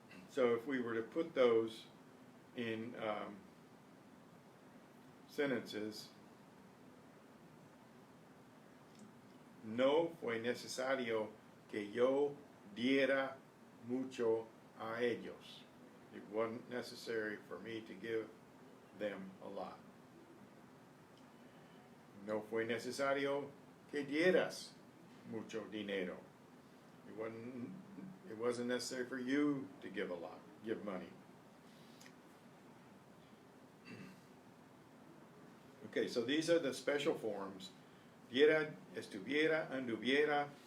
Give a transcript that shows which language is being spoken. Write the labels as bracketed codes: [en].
[en] So if we were to put those in sentences, [es] no fue necesario que yo diera mucho a ellos. [en] It wasn't necessary for me to give them a lot. [es] No fue necesario que dieras mucho dinero. [en] It wasn't necessary for you to give a lot, give money. Okay, so these are the special forms. Diera, estuviera, anduviera.